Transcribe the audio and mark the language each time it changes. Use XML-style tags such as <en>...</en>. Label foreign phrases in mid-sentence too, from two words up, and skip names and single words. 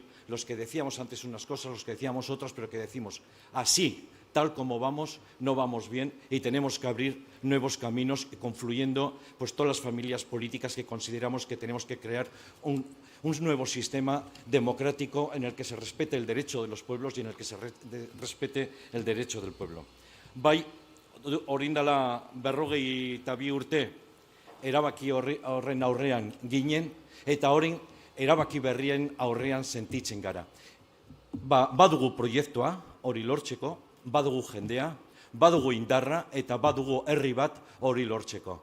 <es>Los que decíamos antes unas cosas, los que decíamos otras, pero que decimos así, tal como vamos, no vamos bien y tenemos que abrir nuevos caminos confluyendo pues todas las familias políticas que consideramos que tenemos que crear un nuevo sistema democrático en el que se respete el derecho de los pueblos y en el que se respete el derecho del pueblo.</es> <eu>Bai, orain dela 42 urte erabaki horren aurrean ginen eta orain erabaki berrien aurrean sentitzen gara. badugu proiektua hori lortzeko, badugu jendea, badugu indarra eta badugu herri bat hori lortzeko.</eu>